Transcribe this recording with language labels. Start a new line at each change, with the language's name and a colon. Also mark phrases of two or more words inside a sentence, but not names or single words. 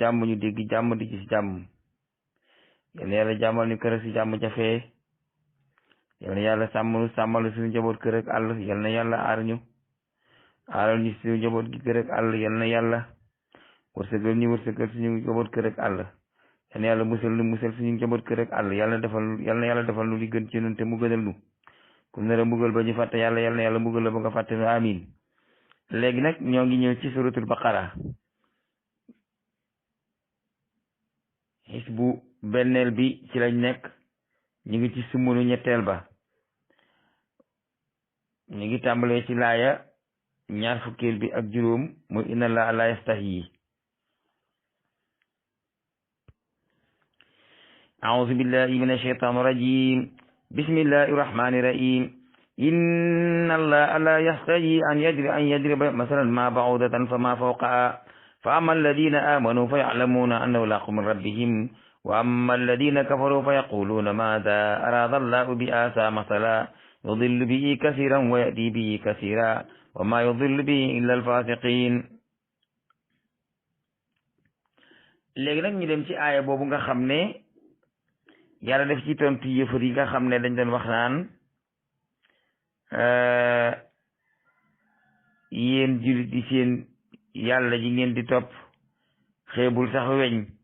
Wolof: jàmm ñu dégg jàmm di ci jàmm yàlla yàlla jàmmal ñu kër si jàmm jafee yàlla yàlla sàmmal suñu njaboot kër ak àll yàlla na yàlla aar ñu aaral ñu suñu njaboot gi kër ak àll yàlla na yàlla wërsëgal ñu wërsëgal suñu njaboot kër ak àll yal na yàlla musal suñu njaboot kër ak àll yal na yàlla defal nu li gën ci ñun te mu gënal nu ku nar a mbugal ba ñu fàtte yàlla yal na yàlla mbugal la ba nga fàtte nu amin léegi nag ñoo ngi ñëw ci
Arabic: سورة البقرة
Wolof: xisbu benneel bi ci lañ nekk ñu ngi ci sumunu ñetteel ba ñu ngi tàmbalee ci laaya ñaar fukkeel bi ak juróom muy
Arabic: إن الله لا يستحيي أعوذ بالله من الشيطان الرجيم بسم الله الرحمن الرحيم إن الله لا يستحيي أن يضرب مثلا ما بعوضة فما فوقها فأما الذين آمنوا فيعلمون أنه الحق من ربهم وأما الذين كفروا فيقولون ماذا أراد الله بهذا مثلا يضل به كثيرا ويهدي به كثيرا وما يضل به إلا الفاسقين.
Wolof: léegi nag ñu dem ci aaya boobu nga xam ne yàlla def ci tontu yëfër yi nga xam ne dañ doon wax naan yéen jullit di seen yàlla ji ngeen di topp xeebul sax weñ